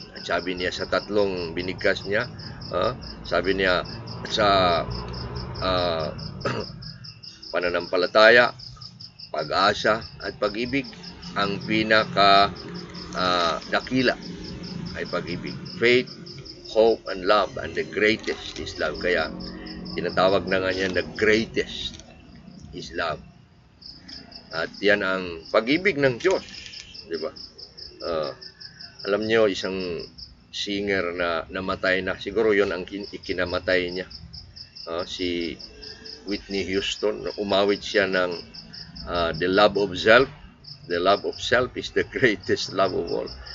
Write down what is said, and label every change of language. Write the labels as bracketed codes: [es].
[tl] At sabi niya sa tatlong binigkas niya, sabi niya sa pananampalataya, pag-asa at pag-ibig, ang pinaka dakila ay pag-ibig. [en] Faith, hope, and love, and the greatest is love. [tl] Kaya tinatawag na nga niya [en] the greatest is love. [tl] At yan ang pag-ibig ng Diyos, di ba? Alam niyo, isang singer na namatay na, siguro yon ang ikinamatay niya, si Whitney Houston. Umawit siya ng The Love of Self. [en] The love of self is the greatest love of all.